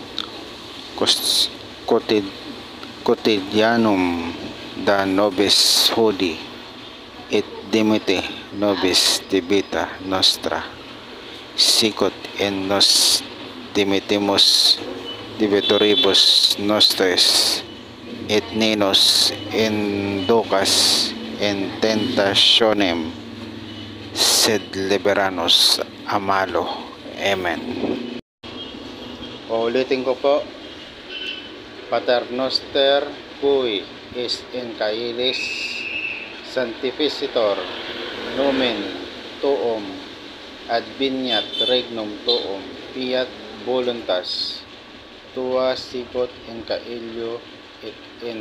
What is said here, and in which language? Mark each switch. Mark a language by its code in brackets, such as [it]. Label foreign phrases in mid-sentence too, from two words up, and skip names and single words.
[la] quotidianum da nobis hodie, et dimite nobis debita nostra, sicut in nos dimitimus debitoribus nostris, et nenos inducas in tentationem, sed liberanos a malo. Amen. [tl] Uulitin ko po. [la] Pater Noster, cui est in caelis, sanctificetur nomen tuum, adveniat regnum tuum, fiat voluntas tua, sicut in caelio et in